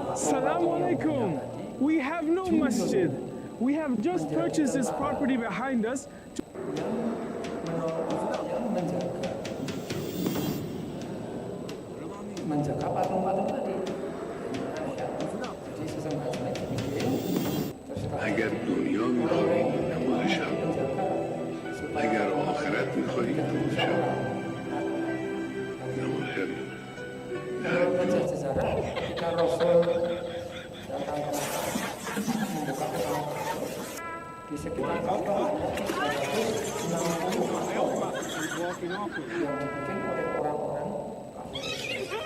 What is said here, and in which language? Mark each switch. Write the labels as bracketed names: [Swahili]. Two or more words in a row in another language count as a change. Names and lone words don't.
[English] Assalamualaikum. We have no masjid. We have just purchased this property behind us. [Indonesian] yang menjaga menjaga patung-patung tadi. Jadi sesembahannya dibikin [Persian] اگر دنیا میخوایی نمونه شب اگر آخرت میخوایی نمونه شب نمونه خیر [Indonesian] Kalau baca sejarah, ketika Rasul datang ke Mekah membuka Ka'bah di sekitar Ka'bah ada 360 patung yang dibikin oleh orang-orang kafir.